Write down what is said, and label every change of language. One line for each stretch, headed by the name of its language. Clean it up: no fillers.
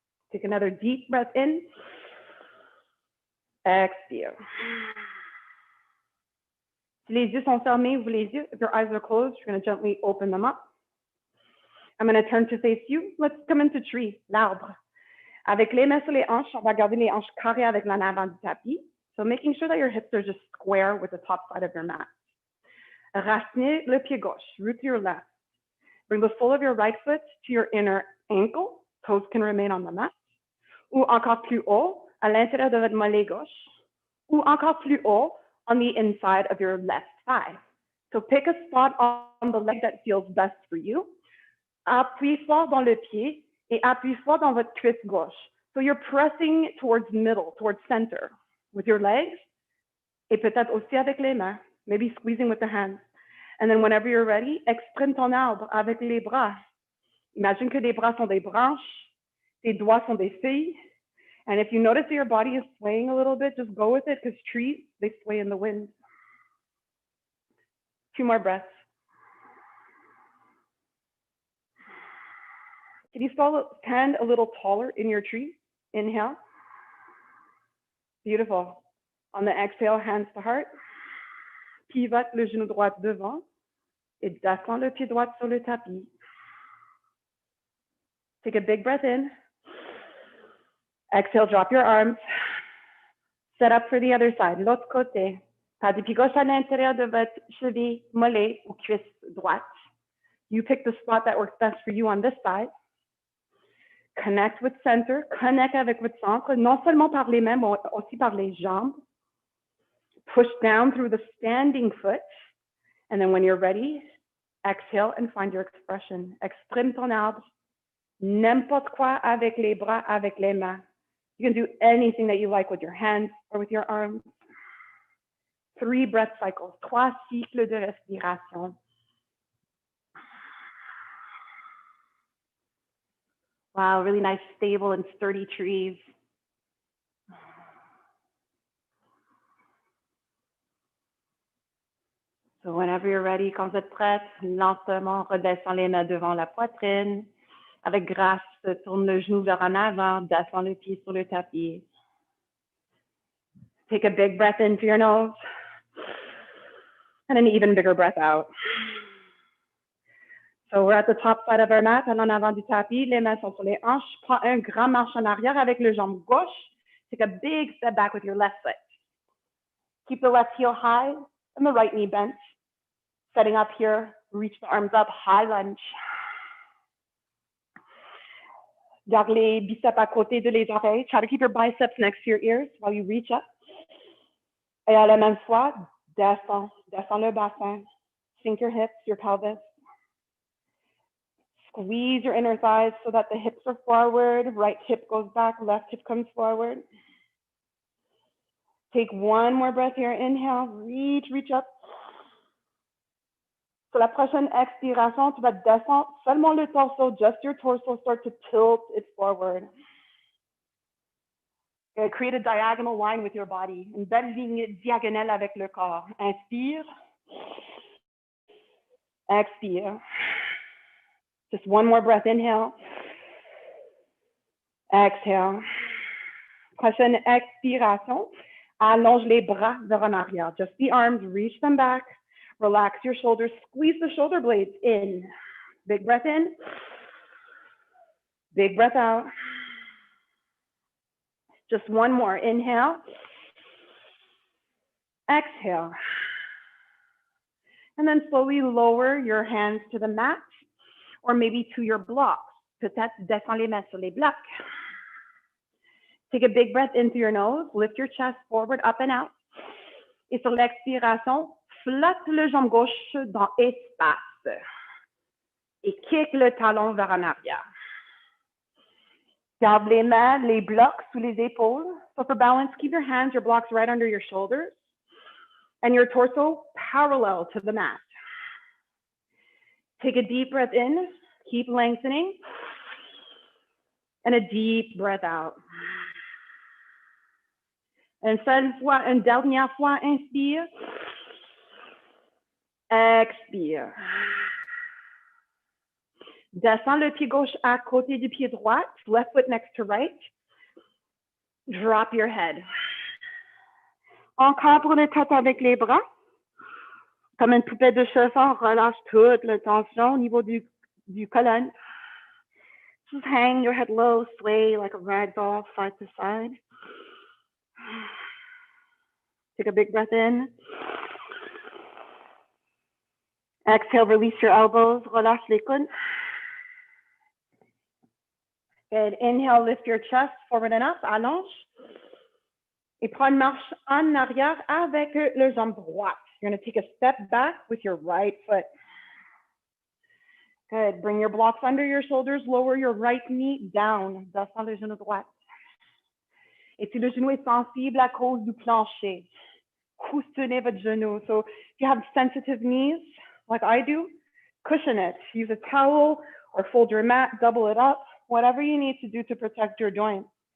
English: Take another deep breath in.
French: Expire. Si les yeux sont fermés, ouvrez les yeux.
English: If your eyes are closed, you're going to gently open them up. I'm going to turn to face you. Let's come into tree, l'arbre.
French: Avec les mains sur les hanches, on va garder les hanches carrées avec l'en avant du tapis.
English: So making sure that your hips are just square with the top side of your mat.
French: Racinez le pied gauche,
English: root to your left. Bring the sole of your right foot to your inner ankle. Toes can remain on the mat.
French: Ou encore plus haut, à l'intérieur de votre mollet gauche. Ou encore plus haut,
English: on the inside of your left thigh. So pick a spot on the leg that feels best for you.
French: Appuyez fort dans le pied et appuyez fort dans votre cuisse gauche.
English: So you're pressing towards middle, towards center with your legs
French: et peut-être aussi avec les mains,
English: maybe squeezing with the hands. And then whenever you're ready,
French: exprime ton arbre avec les bras. Imagine que les bras sont des branches, tes doigts sont des feuilles.
English: And if you notice that your body is swaying a little bit, just go with it because trees, they sway in the wind. 2 more breaths. Can you stand a little taller in your tree? Inhale. Beautiful. On the exhale, hands to heart.
French: Pivote le genou droit devant et descends le pied droit sur le tapis.
English: Take a big breath in. Exhale, drop your arms. Set up for the other side.
French: L'autre côté. Pas de pied gauche à l'intérieur de votre cheville, mollet ou cuisse droite.
English: You pick the spot that works best for you on this side. Connect with center.
French: Connect avec votre centre, non seulement par les mains, mais aussi par les jambes.
English: Push down through the standing foot. And then when you're ready, exhale and find your expression.
French: Exprime ton arbre. N'importe quoi avec les bras, avec les mains.
English: You can do anything that you like with your hands or with your arms. 3 breath cycles,
French: 3 cycles de respiration.
English: Wow, really nice, stable and sturdy trees. So whenever you're ready,
French: quand vous êtes prête, lentement redescends les mains devant la poitrine. Avec grâce, tourne le genou vers en avant, descends le pied sur le tapis.
English: Take a big breath in through your nose. And an even bigger breath out. So we're at the top side of our mat,
French: en avant du tapis, les mains sont sur les hanches. Prends un grand marche en arrière avec le jambe gauche.
English: Take a big step back with your left foot. Keep the left heel high, And the right knee bent. Setting up here, reach the arms up, high lunge.
French: Garde les biceps à côté de les oreilles.
English: Try to keep your biceps next to your ears while you reach up.
French: Et à la même fois, descends le bassin.
English: Sink your hips, your pelvis. Squeeze your inner thighs so that the hips are forward. Right hip goes back, left hip comes forward. Take one more breath here. Inhale, reach up.
French: Sur la prochaine expiration, tu vas descendre seulement le torso,
English: just your torso, start to tilt it forward. Create a diagonal line with your body,
French: une belle ligne diagonale avec le corps. Inspire. Expire.
English: Just one more breath. Inhale. Exhale.
French: Prochaine expiration. Allonge les bras vers en arrière.
English: Just the arms, reach them back. Relax your shoulders. Squeeze the shoulder blades in. Big breath in. Big breath out. Just one more. Inhale. Exhale. And then slowly lower your hands to the mat or maybe to your blocks.
French: Peut-être descends les mains sur les blocs.
English: Take a big breath into your nose. Lift your chest forward, up and out.
French: Et sur l'expiration, flotte le jambe gauche dans espace. Et kick le talon vers en arrière. Garde les mains, les blocs sous les épaules.
English: So for balance, keep your hands, your blocks right under your shoulders. And your torso parallel to the mat. Take a deep breath in. Keep lengthening. And a deep breath out.
French: Une dernière fois, inspire. Expire. Descends le pied gauche à côté du pied droit.
English: Left foot next to right. Drop your head.
French: Encadre le tête avec les bras. Comme une poupée de chauffeur, relâche toute la tension au niveau du colonne.
English: Just hang your head low, sway like a rag doll side to side. Take a big breath in. Exhale, release your elbows,
French: relâche les coudes.
English: Good. Inhale, lift your chest forward and up, allonge.
French: Et prends une marche en arrière avec le jambe droite.
English: You're going to take a step back with your right foot. Good. Bring your blocks under your shoulders. Lower your right knee down.
French: Descends le genou droit. Et si le genou est sensible à cause du plancher, coussinez votre genou.
English: So if you have sensitive knees, like I do, cushion it. Use a towel or fold your mat, double it up, whatever you need to do to protect your joints.